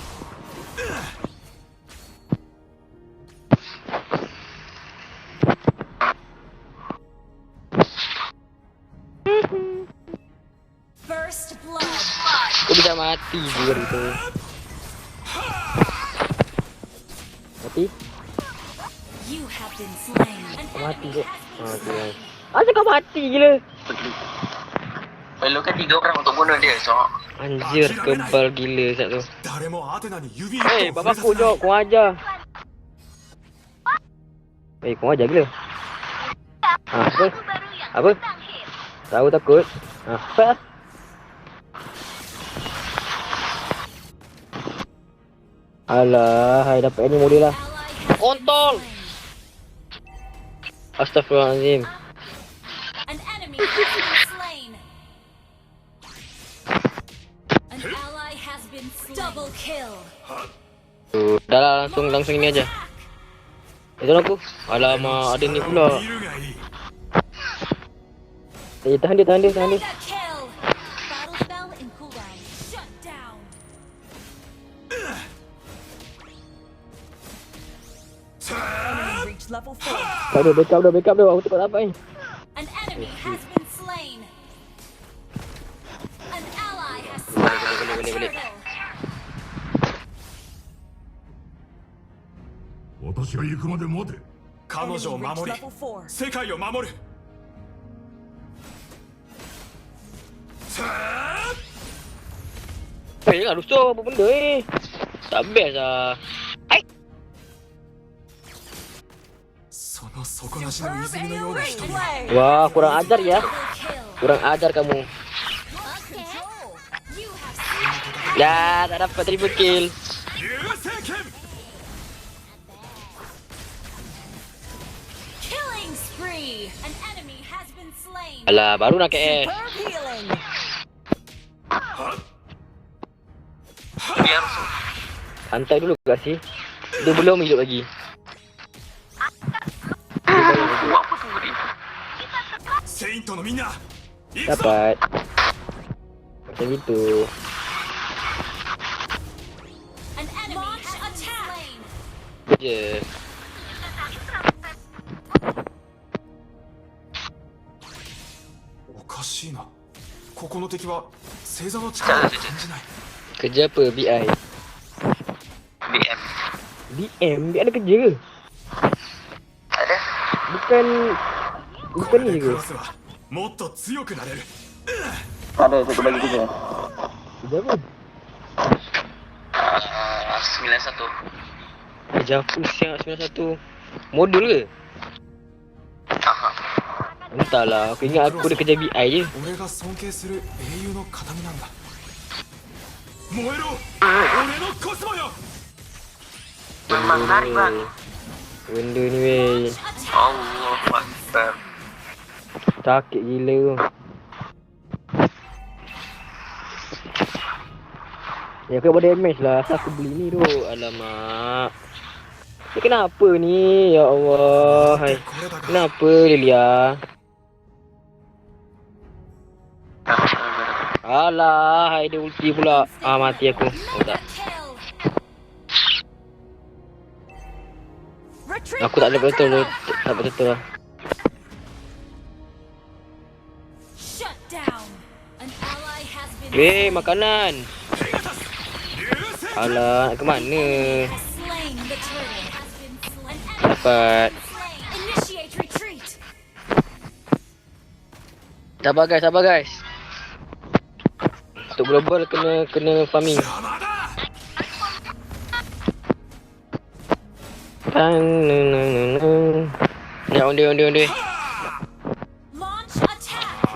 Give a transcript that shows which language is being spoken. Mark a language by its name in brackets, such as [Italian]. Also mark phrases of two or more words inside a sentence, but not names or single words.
[English] First blood. [Malay] Kau bisa mati juga itu. Mati? [English] You have been slain. An [Malay] Mati [English] enemy [Malay] je. [English] has been [Malay] Mati. [English] slain. [Malay] Asal kau mati gila? Perlukan 3 orang untuk bunuh dia, so. Anjir, kebal gila saat tu. Hei, bapakku jom, kau ajar. Hei, kau ajar gila. Apa? Apa? Tahu takut? Apa? Alah, hai dapat ni model lah. Kontol! [Arabic] Astaghfirullahaladzim. [English] An enemy has been slain. An ally has been slain. Double kill. [Malay] Dah lah, langsung ini aja. Itu aku. Alamak, ada ni pula. Tahan dia. [English] Mega kill. Battle spell in cooldown. Shut down. Enemy reached level 4. [Malay] Backup dah. Aku tak dapat ni. [English] An enemy has been slain. An ally has slain a [Malay] Boleh. [English] turtle. [Japanese] 私が行くまで待て。彼女を守り [English] Level 4. [Japanese] 世界を守る [Malay] Jangan rusuh apa benda ni. Tak best lah. [Japanese] その底なしの泉のような瞳 [Malay] Wah, kurang ajar ya. [English] Double kill. [Malay] Kurang ajar kamu. [English] You have slain. [Malay] Ya, tak dapat [English] triple kill. [Japanese] 流星剣 [English] Killing spree. An enemy has been slain. [Malay] Alah, baru nak KS. [English] Superb healing. [Malay] Biar Santai dulu kasih. Dia belum hidup lagi. buat apa tu dia? [Japanese] セイントのみんな行くぞ [Malay] Dapat. Macam gitu. [English] An enemy has been slain. [Malay] Je. [Japanese] おかしいなここの敵は星座の力を感じない [Malay] Kerja apa BI? BM. BM? BI ada kerja ke? Ada. Bukan [Japanese] これ [Malay] ni [Japanese] で [Malay] ke? [Japanese] クロスはもっと強くなれる [Malay] Ada satu bagi kerja. Kerja apa? 91. Kerja apa siang 91? Modul ke? Aha. Entahlah, aku ingat aku ada kerja BI je. [Japanese] 俺が尊敬する英雄の形見なんだ燃えろ俺のコスモよ [Malay] Memang menarik bang. Benda ni weh. [Arabic] Allah Akbar. [Malay] Sakit gila tu. Ya aku pada damage lah. Asal aku beli ni tu. Alamak. Ni kenapa ni? [Arabic] Ya Allah. Hai. [Japanese] これだが [Malay] Kenapa Lilia? Alah, hai dia ulti pula. Mati aku. Oh tak. [English] Kill. Retreat. [Malay] Aku tak ada betul. Tak betul lah. [English] Shut down. An ally has been [Malay] Makanan. Alah, nak ke mana? [English] has slain the turtle. Has been slain. An enemy [Malay] Dapat. [English] slain. Initiate retreat. [Malay] Sabar guys. Untuk global kena farming. [Japanese] 邪魔だ [Malay] Ya, onde. [English] Launch attack.